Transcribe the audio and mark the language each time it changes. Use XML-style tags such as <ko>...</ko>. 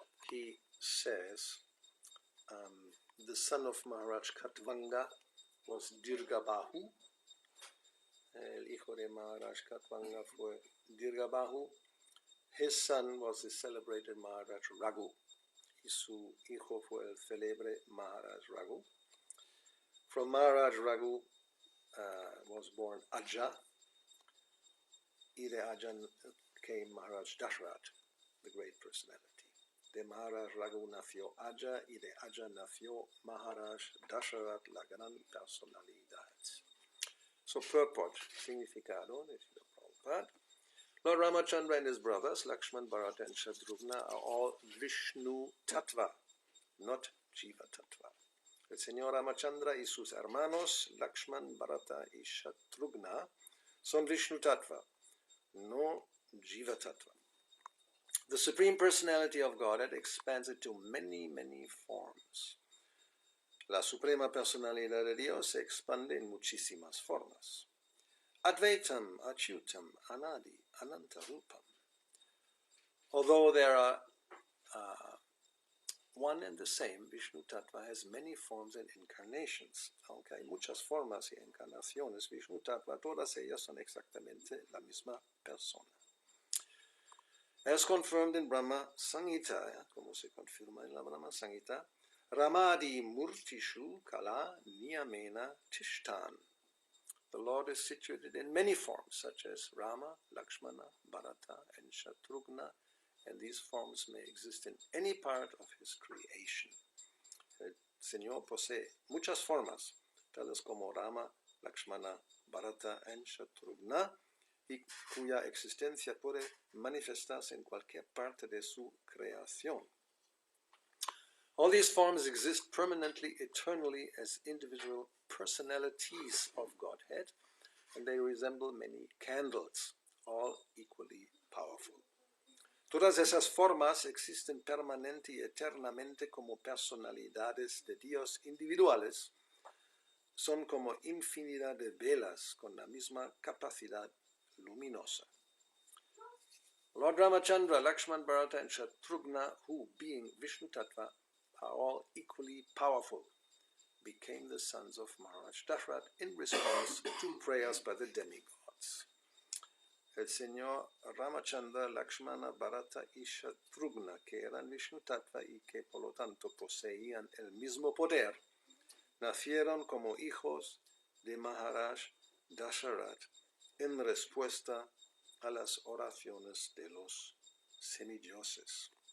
<en>He says, the son of Maharaj Katvanga was Dirgabahu.</en> <es>El hijo de Maharaj Katvanga fue Dirgabahu.</es> <en>His son was the celebrated Maharaj Raghu.</en> <es>Y su hijo fue el célebre Maharaj Raghu.</es> <en>From Maharaj Raghu was born Aja.</en> <es>Y de Aja</es> <en>came Maharaj Dasharat, the great personality.</en> <es>De Maharaj Raghu nació Aja y de Aja nació Maharaj Dasharat, la gran personalidad.</es> <en>So purport,</en> <es>significado de Srila Prabhupada.</es> <en>Lord Ramachandra and his brothers, Lakshman, Bharata, and Shatrugna, are all Vishnu Tattva, not Jiva Tattva.</en> <es>El Señor Ramachandra y sus hermanos, Lakshman, Bharata y Shatrugna, son Vishnu Tattva, no Jiva Tattva.</es> <en>The Supreme Personality of Godhead expands into many, many forms.</en> <es>La Suprema Personalidad de Dios se expande en muchísimas formas.</es> <sa>Advaitam, Achyutam, Anadi, Anantarupam.</sa> <en>Although there are one and the same, Vishnu Tattva has many forms and incarnations.</en> <es>Aunque hay muchas formas y encarnaciones, Vishnu Tattva, todas ellas son exactamente la misma persona.</es> <en>As confirmed in Brahma Samhita,</en> <es>como se confirma en la Brahma Samhita,</es> <sa>Ramadi Murtishu Kala Niyamena Tishtan.</sa> <en>The Lord is situated in many forms, such as Rama, Lakshmana, Bharata, and Shatrugna, and these forms may exist in any part of His creation.</en> <es>El Señor posee muchas formas, tales como Rama, Lakshmana, Bharata, and Shatrugna, y cuya existencia puede manifestarse en cualquier parte de su creación.</es> <en>All these forms exist permanently, eternally, as individual personalities of Godhead, and they resemble many candles, all equally powerful.</en> <es>Todas esas formas existen permanente y eternamente como personalidades de Dios individuales, son como infinidad de velas con la misma capacidad luminosa.</es> <en>Lord Ramachandra, Lakshman, Bharata, and Shatrughna, who, being Vishnu Tattva, are all equally powerful, became the sons of Maharaj Dasaratha in response to prayers by the demigods.</en> <es>El Señor Ramachandra, Lakshmana, Bharata y Shatrughna, que eran Vishnu Tattva y que por lo tanto poseían el mismo poder, nacieron como hijos de Maharaj Dasaratha en respuesta a las oraciones de los semidioses.</es>